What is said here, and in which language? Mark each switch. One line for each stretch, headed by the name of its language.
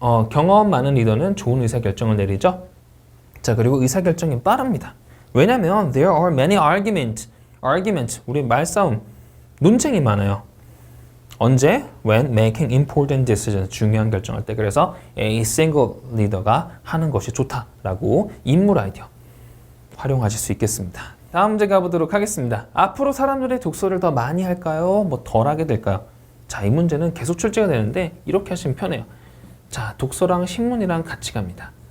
Korean: 경험 많은 리더는 좋은 의사결정을 내리죠. 자, 그리고 의사결정이 빠릅니다. 왜냐면
English: there are many argument,
Korean: 우리 말싸움, 논쟁이 많아요. 언제?
English: When making important decisions,
Korean: 중요한 결정할 때. 그래서
English: a single leader
Korean: 가 하는 것이 좋다라고 인물 아이디어 활용하실 수 있겠습니다. 다음 문제 가보도록 하겠습니다. 앞으로 사람들이 독서를 더 많이 할까요? 덜 하게 될까요? 자, 이 문제는 계속 출제가 되는데 이렇게 하시면 편해요. 자, 독서랑 신문이랑 같이 갑니다.